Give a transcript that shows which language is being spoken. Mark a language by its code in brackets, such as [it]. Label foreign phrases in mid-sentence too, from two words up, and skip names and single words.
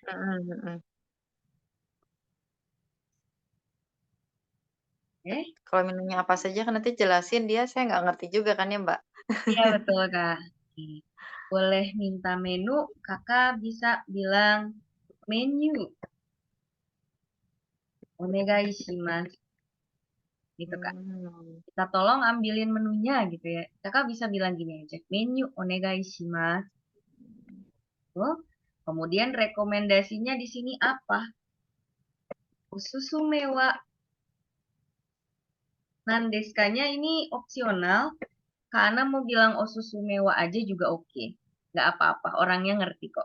[id] Mm-mm, mm-mm. Eh, Kalau menunya apa saja kan nanti jelasin dia, saya nggak ngerti juga kan ya Mbak? iya betul Kak. Oke. Boleh minta menu, Kakak bisa bilang menu, [ja] お願いします [id] gitu Kak. Hmm. Kita tolong ambilin menunya gitu ya. Kakak bisa bilang gini aja, [ja] メニューお願いします. [id] Tuh. Kemudian rekomendasinya di sini apa? [ja] おすすめは何ですかにゃ [id] ini opsional. Karena mau bilang [ja] おすすめは [id] aja juga oke. Nggak apa-apa, orangnya ngerti kok.